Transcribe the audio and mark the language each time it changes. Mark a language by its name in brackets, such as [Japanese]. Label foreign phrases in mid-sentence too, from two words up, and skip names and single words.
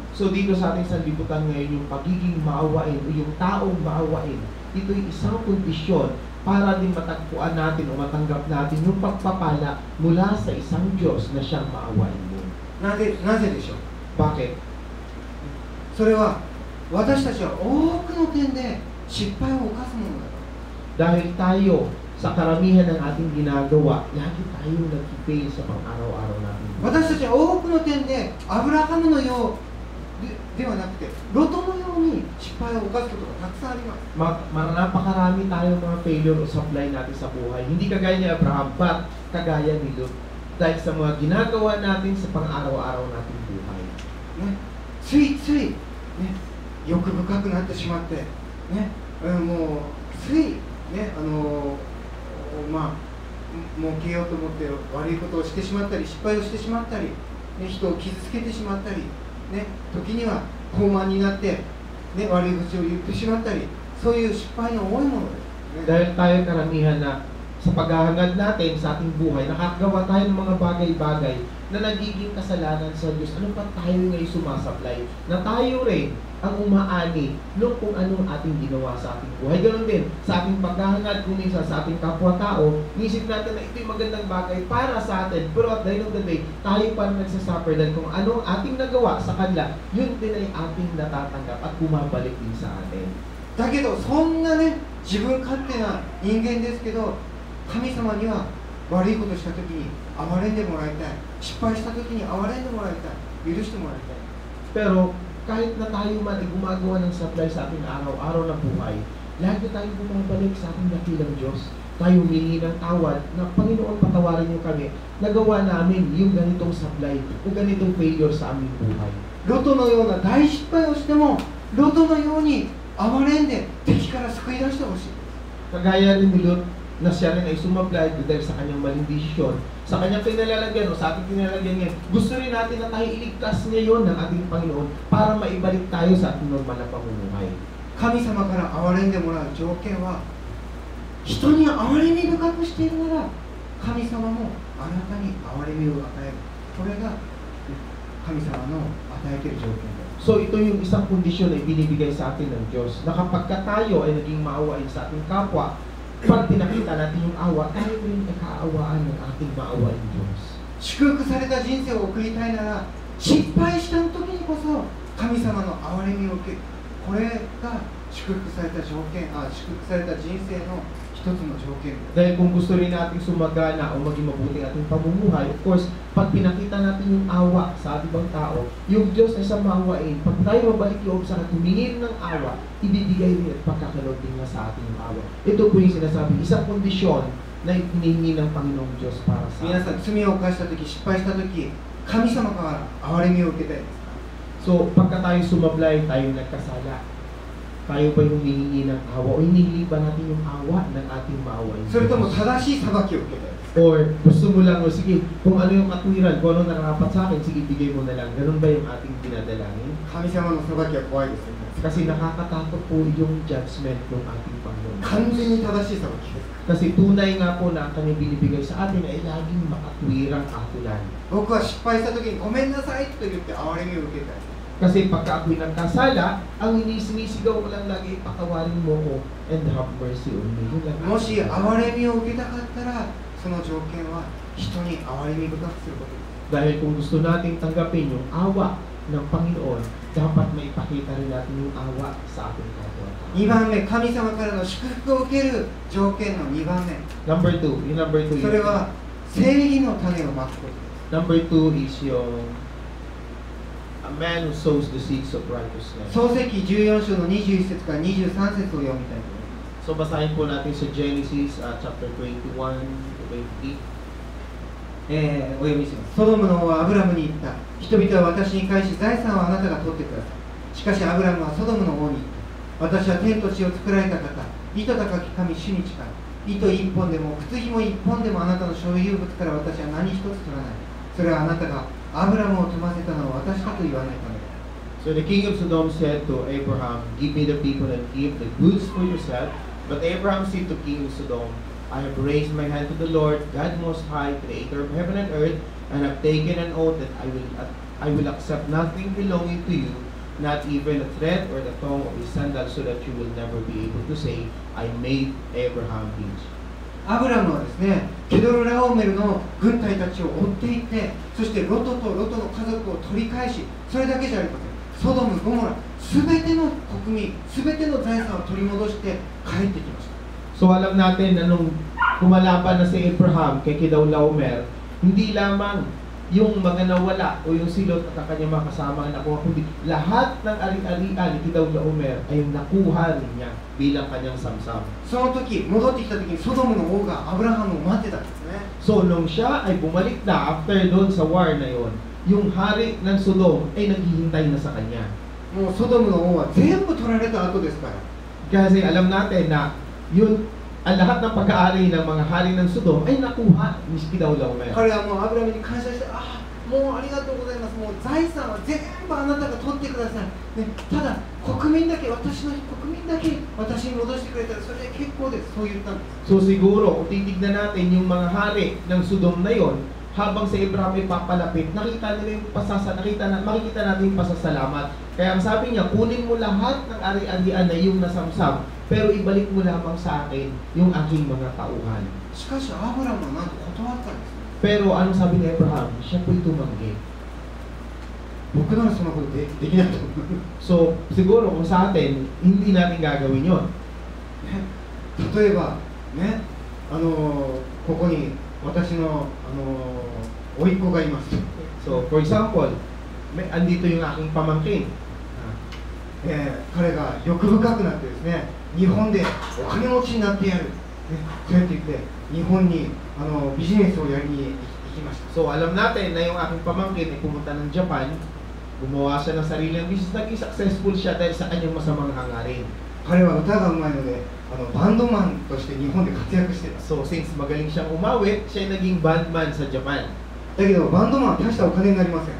[Filipino] So dito sa ating sanlibutan ngayon, yung pagiging maawain o yung taong maawain, ito'y isang kondisyon para din matagpuan natin o matanggap natin yung pagpapala mula sa isang Diyos na siyang maawain mo. [Japanese] なぜでしょう？ [Filipino] Bakit? [Japanese] それは私たちは多くの点で失敗を犯すものだから。 [Filipino] Dahil tayo sa karamihan ng ating ginagawa, lagi tayong nag-fail sa pang-araw-araw natin. [Japanese] 私たちは多くの点でアブラハムのようではなくて、ロトのように失敗を犯すことがたくさんあります。 [Filipino] Napakarami tayong mga failure o supply natin sa buhay. Hindi kagaya ni Abraham, but kagaya ni Lot. Dahil sa mga ginagawa natin sa pang-araw-araw nating buhay. [Japanese] ね、ついつい、ね、欲深くなってしまって、ね、もうつい、ね、儲けようと思って悪いことをしてしまったり、失敗をしてしまったり、ね、人を傷つけてしまったり、ね、時には傲慢になって、ね、悪い口を言ってしまったり、そういう失敗の多いものです、ね。 [Filipino] Dahil tayo karamihan na sa paghahangad natin sa ating buhay, nakakagawa tayo ng mga bagay-bagay na nagiging kasalanan sa Diyos. Ano pa tayo ngayon sumasablay? Na tayo rin ang umaani nung kung anong ating ginawa sa ating buhay. Ganon din, sa ating paghahangad, kung minsan sa ating kapwa-tao, isip natin na ito'y magandang bagay para sa atin. [English] Pero at the end of the day, [Filipino] tayo pa nagsasuffer dahil kung ano ang ating nagawa sa kanila, yun din ay ating natatanggap at bumabalik din sa atin. [Japanese] だけどそんなね、自分勝手な人間ですけど、神様には悪いことしたときに憐れんでもらいたい、失敗したときに憐れんでもらいたい、許してもらいたい。 [Filipino] Pero kahit na tayo man ay gumagawa ng supply sa ating araw-araw na buhay, lagi tayong bumabalik sa ating dakilang Diyos. Tayo humingi ng tawad na Panginoon, patawarin niyo kami. Nagawa namin yung ganitong supply o ganitong failure sa aming buhay. [Japanese] ロトのような大失敗をしても、ロトのように憐れんで敵から救い出してほしい。 [Filipino] Kagaya rin ni Lot na siya rin ay sumablay dahil sa kanyang maling desisyon, sa kanyang pinalalagyan o sa ating pinalalagyan niya, gusto rin natin na tayo iligtas ngayon ng ating Panginoon para maibalik tayo sa ating normal na pamumuhay. [Japanese] 神様から憐れんでもらう条件は、人に憐れみ深くしているなら、神様もあなたに憐れみを与える。これが神様の与えている条件です。 [Filipino] So ito yung isang kondisyon na ibinibigay sa atin ng Diyos, na kapag tayo ay naging maawain sa ating kapwa, pag pinakita natin yung awa, tayo rin nakaawaan ng ating maawain Diyos. [Japanese] 祝福された人生を送りたいなら、失敗した時にこそ神様の憐れみを受ける。これが祝福された条件、祝福された人生の一つの条件です。 [Filipino] Dahil kung gusto rin natin sumagana o maging mabuting ating pamumuhay, [English] of course, [Filipino] pag pinakita natin yung awa sa ating ibang tao, yung Diyos ay sa maawain, pag tayo mabalik loob sa atin, humingi ng awa, ibibigay rin at pagkakaloob din niya sa ating yung awa. Ito po yung sinasabi, isang kondisyon na hinihingi ng Panginoong Diyos para sa [Japanese] 皆さん、罪を犯した時、失敗した時、神様から憐れみを受けたいですか？ [Filipino] So, pagka tayo sumablay, tayo nagkasala, tayo ba yung humihingi ng awa o hinihingi ba natin yung awa ng ating maawain? [Japanese] それとも正しい裁きを受けたいですか？ [Filipino] Or gusto mo lang, o sige, kung ano yung katwiran, kung ano nakarapat sa akin, sige, bigay mo na lang. Ganun ba yung ating dinadalangin? [Japanese] 神様の裁きは怖いですよね。 [Filipino] Kasi nakakatakot po yung judgment ng ating Panginoon. [Japanese] 完全に正しい裁きです。 [Filipino] Kasi tunay nga po na ang kanyang binibigay sa atin ay laging makatwirang atulan. [Japanese] 僕は失敗した時にごめんなさいと言って憐れみを受けたい。 [Filipino] Kasi pagka ako'y nagkasala, ang sinisigaw ko lang lagi, patawarin mo ko [English] and have mercy on me. [Filipino] Yun lang. [Japanese] もし憐れみを受けたかったら、その条件は人に憐れみ深くすることです。 [Filipino] Dahil kung gusto nating tanggapin yung awa ng Panginoon, dapat maipakita rin natin yung awa sa ating kapwa. [Japanese] 2 番目、神様からの祝福を受ける条件の2番目。 [English] Number 2, yung number 2 [Japanese] それは正義の種をまくことです。 [English] Number 2 is yung a man who sows the seeds of righteousness. [Japanese] 創世記14章の21節から23節を読みたいと思います。 [Filipino] So basahin po natin sa [English] Genesis chapter 21 to 28. [Japanese] お読みします。ソドムの王はアブラムに言った。人々は私に返し、財産はあなたが取ってください。しかしアブラムはソドムの王に言った。私は天と地を作られた方、糸高き神主に誓う。糸一本でも靴紐一本でもあなたの所有物から私は何一つ取らない。それはあなたがアブラムを富ませたのは私だと言わないためだ。 [English] So the king of Sodom said to Abraham, give me the people and keep the goods for yourself. But Abraham said to king of Sodom, I have raised my hand to the Lord, God Most High, creator of heaven and earth, and have taken an oath that I will accept nothing belonging to you, not even a thread or the tongue of his sandal, so that you will never be able to say, I made Abraham rich. [Japanese] アブラムはですね、ケドルラオメルの軍隊たちを追っていって、そしてロトとロトの家族を取り返し、それだけじゃありません。ソドム、ゴモラ、すべての国民、すべての財産を取り戻して帰ってきました。 [Filipino] So alam natin na nung kumalaban na si Abraham kay Kedorlaomer, hindi lamang yung mga nawala o yung silot at ang kanyang mga kasama ang nakuha, kundi lahat ng ari-arian ni Kedorlaomer ay nakuha rin niya bilang kanyang samsam. [Japanese] その時戻ってきた時にソドムの王がアブラハムを待ってたんですね。 [Filipino] So, nung siya ay bumalik na after doon sa war na yon, yung hari ng Sodom ay naghihintay na sa kanya. [Japanese] もうソドムの王は全部取られた後ですから。 [Filipino] Kasi alam natin na yun, ang lahat ng pag-aari ng mga hari ng Sodom ay nakuha ni Kedorlaomer. [Japanese] 彼はもうアブラハムに感謝して、ああ、もうありがとうございます。もう財産は全部あなたが取ってください。ね、ただ国民だけ、私の国民だけ私に戻してくれたらそれで結構です。そう言ったんです。 [Filipino] So siguro, kung titignan natin yung mga hari ng Sodom na yon, habang si Abraham ay papalapit, makikita natin yung pasasalamat. Kaya ang sabi niya, kunin mo lahat ng ari-arian na iyong nasamsam, pero ibalik mo lamang sa akin yung aking mga tauhan. [Japanese] しかしアブラハムはなんと断ったんです。 [Filipino] Pero anong sabi ni Abraham? Siya po'y tumanggi. [Japanese] 僕ならそんなことできないと思う。 [Filipino] So siguro kung sa atin, hindi natin gagawin yon. [Japanese] ね、例えばね、ここに私の甥っ子がいます。 [English] So for example, [Filipino] andito yung aking pamangkin. [Japanese] 彼が欲深くなってですね、日本でお金持ちになってやる、ね、そうやって言って日本にビジネスをやりに行きました。 [Filipino] So alam natin na yung aking pamangkin ay pumunta ng Japan, gumawa siya ng sariling business, naging successful siya dahil sa kanyang masamang hangarin. [Japanese] 彼は歌がうまいのでバンドマンとして日本で活躍してた。 [Filipino] So since magaling siyang umawit, siya ay naging bandman sa Japan. [Japanese] だけどバンドマンは大したお金になりません。